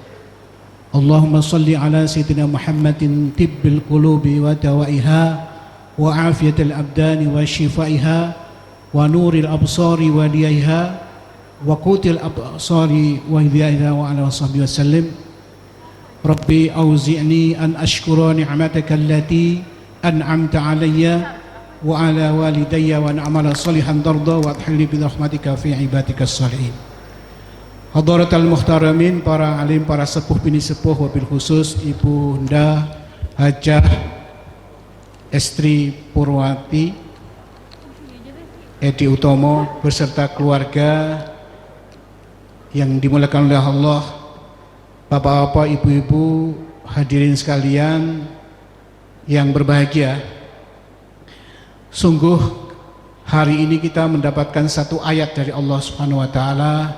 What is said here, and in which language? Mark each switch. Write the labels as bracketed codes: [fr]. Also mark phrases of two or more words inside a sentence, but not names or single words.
[ar] اللهم صل على سيدنا محمد طب القلوب ودوائها وعافية الأبدان وشفائها ونور الأبصار وليها وقوت الأبصار وهدايها وعلى وصحبه وسلم. ربي أوزعني أن أشكر نعمتك التي أنعمت علي وعلى والدي وأن أعمل صالحا ترضى وأدخلني برحمتك في عبادك الصالحين. حضرات المحترمين, [id] para alim, para sepuh bini sepuh, wabil khusus Ibu Nda Hajah Estri Purwati Edi Utomo beserta keluarga yang dimuliakan oleh Allah, bapak-bapak, ibu-ibu, hadirin sekalian yang berbahagia. Sungguh hari ini kita mendapatkan satu ayat dari Allah [ar] سبحانه وتعالى.